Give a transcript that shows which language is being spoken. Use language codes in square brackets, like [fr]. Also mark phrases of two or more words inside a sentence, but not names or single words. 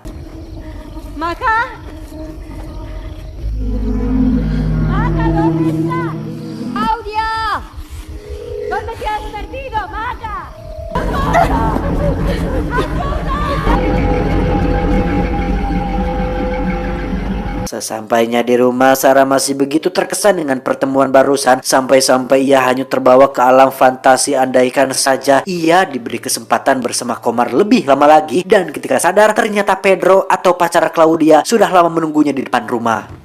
[es] Maca. Maca, ¿dónde está? Claudia. ¿Dónde te has perdido, Maca? [id] Sesampainya di rumah, Sarah masih begitu terkesan dengan pertemuan barusan, sampai-sampai ia hanyut terbawa ke alam fantasi. Andaikan saja ia diberi kesempatan bersama Komar lebih lama lagi, dan ketika sadar ternyata Pedro atau pacar Claudia sudah lama menunggunya di depan rumah.